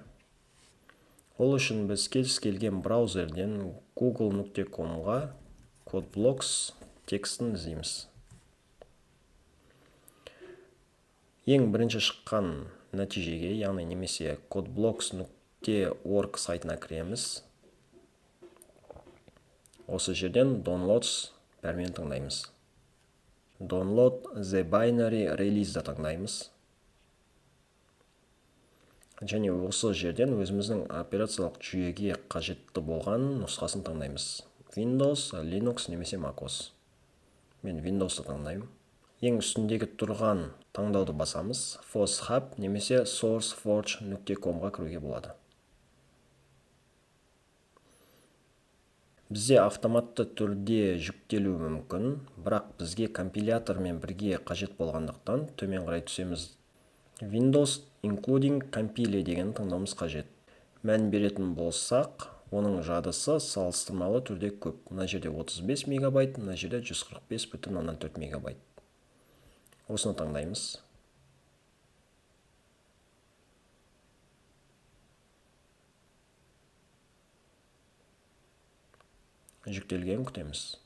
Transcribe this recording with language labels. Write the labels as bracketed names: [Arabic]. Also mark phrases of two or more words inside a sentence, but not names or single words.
[Kazakh] Ол үшін біз кез келген браузерден google.com-ға CodeBlocks текстін іздейміз. Ең бірінші шыққан нәтижеге, яғни немесе codeblocks.org сайтына кіреміз. Осы жерден Downloads пәрменін таңдаймыз. [English] Download the binary release [Kazakh] таңдаймыз. Және осы жерден өзіміздің операциялық жүйеге қажетті болған нұсқасын таңдаймыз. Windows, Linux немесе MacOS. Мен Windows таңдаймын. Ең үстіндегі тұрған таңдауды басамыз. FossHub немесе sourceforge.com-ға кіруге болады. Бізде автоматты түрде жүктелуі мүмкін, бірақ бізге компилятормен бірге қажет болғандықтан төмен қарай түсеміз. [English] Windows including compile [Kazakh] деген таңдауымыз қажет. Мән беретін болсақ, оның жадысы салыстырмалы түрде көп. Мына жерде 35 мегабайт, мына жерде 145,4 мегабайт. Осыны таңдаймыз. Жүктелген күтеміз.